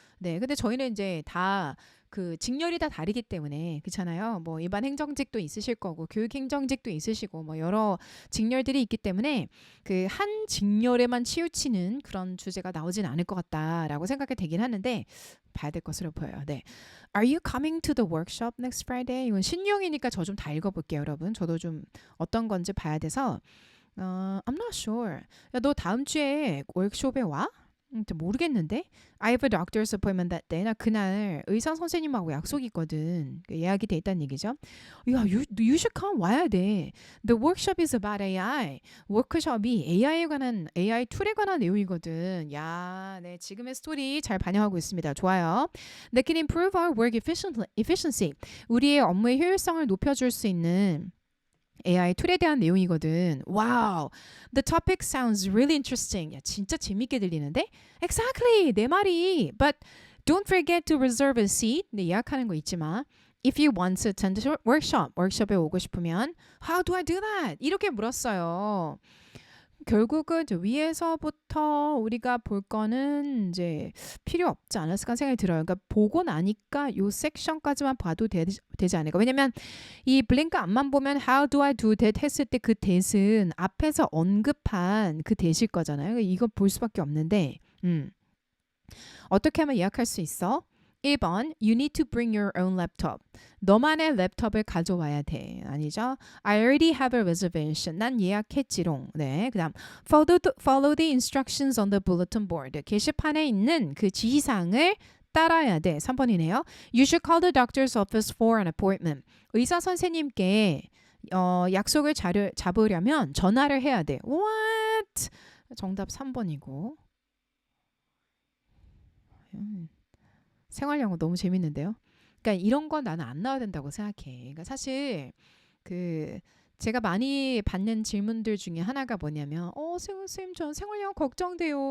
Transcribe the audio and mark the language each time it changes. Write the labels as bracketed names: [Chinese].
[Korean] 네, 근데 저희는 이제 다 그 직렬이 다 다르기 때문에 그렇잖아요. 뭐 일반 행정직도 있으실 거고 교육 행정직도 있으시고 뭐 여러 직렬들이 있기 때문에 그 한 직렬에만 치우치는 그런 주제가 나오진 않을 것 같다라고 생각이 되긴 하는데 봐야 될 것으로 보여요. 네. [English] Are you coming to the workshop next Friday? [Korean] 이건 신유형이니까 저 좀 다 읽어볼게요, 여러분. 저도 좀 어떤 건지 봐야 돼서 [English] I'm not sure. [Korean] 야, 너 다음 주에 워크숍에 와? 모르겠는데. [English] I have a doctor's appointment that day. [Korean] 나 그날 의사 선생님하고 약속이 있거든. 예약이 돼 있다는 얘기죠. 야, [English] you should come. [Korean] 와야 돼. [English] The workshop is about AI. [Korean] 워크숍이 AI에 관한 AI 툴에 관한 내용이거든. 야, 네, 지금의 스토리 잘 반영하고 있습니다. 좋아요. [English] That can improve our work efficiency. [Korean] 우리의 업무의 효율성을 높여줄 수 있는 AI 툴에 대한 내용이거든. 와우. [English] The topic sounds really interesting. [Korean] 야, 진짜 재밌게 들리는데? [English] Exactly. [Korean] 내 말이. [English] But don't forget to reserve a seat. [Korean] 네, 예약하는 거 잊지 마. [English] If you want to attend the workshop. [Korean] 워크숍에 오고 싶으면 [English] How do I do that? [Korean] 이렇게 물었어요. 결국은 위에서부터 우리가 볼 거는 이제 필요 없지 않았을까 생각이 들어요. 그러니까 보고 나니까 요 섹션까지만 봐도 되지 않을까. 왜냐면 이 블랭크 앞만 보면 [English] How do I do that [Korean] 했을 때 그 that은 앞에서 언급한 그 that일 거잖아요. 이거 볼 수밖에 없는데 어떻게 하면 예약할 수 있어? [English] 1번 You need to bring your own laptop. [Korean] 너만의 랩톱을 가져와야 돼. 아니죠? [English] I already have a reservation. [Korean] 난 예약했지롱. 네, 그 다음 [English] follow the instructions on the bulletin board. [Korean] 게시판에 있는 그 지시사항을 따라야 돼. 3번이네요. [English] You should call the doctor's office for an appointment. [Korean] 의사 선생님께 약속을 잡으려면 전화를 해야 돼. What? 정답 3번이고. 생활영어 너무 재밌는데요. 그러니까 이런 건 나는 안 나와야 된다고 생각해. 그러니까 사실 제가 많이 받는 질문들 중에 하나가 뭐냐면 선생님 전 생활영어 걱정돼요.